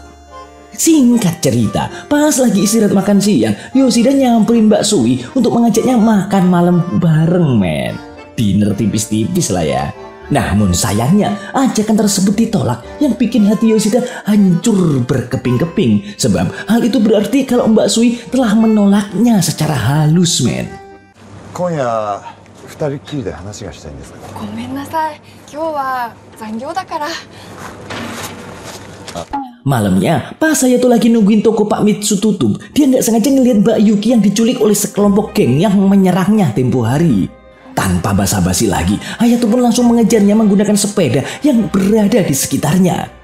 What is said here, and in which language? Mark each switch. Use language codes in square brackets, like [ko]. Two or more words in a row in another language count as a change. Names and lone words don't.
[id] Singkat cerita, pas lagi istirahat makan siang, Yoshida nyamperin Mbak Sui untuk mengajaknya makan malam bareng, men. Dinner tipis-tipis lah ya. Namun sayangnya, ajakan tersebut ditolak yang bikin hati Yoshida hancur berkeping-keping. Sebab hal itu berarti kalau Mbak Sui telah menolaknya secara halus, men. [ja] 今夜二人っきりで話がしたいんですけど。ごめんなさい。今日は残業だから。 [id] Malamnya, pas Hayato lagi nungguin toko Pak Mitsu tutup, dia nggak sengaja ngelihat Mbak Yuki yang diculik oleh sekelompok geng yang menyerangnya tempo hari. Tanpa basa-basi lagi, Hayato pun langsung mengejarnya menggunakan sepeda yang berada di sekitarnya.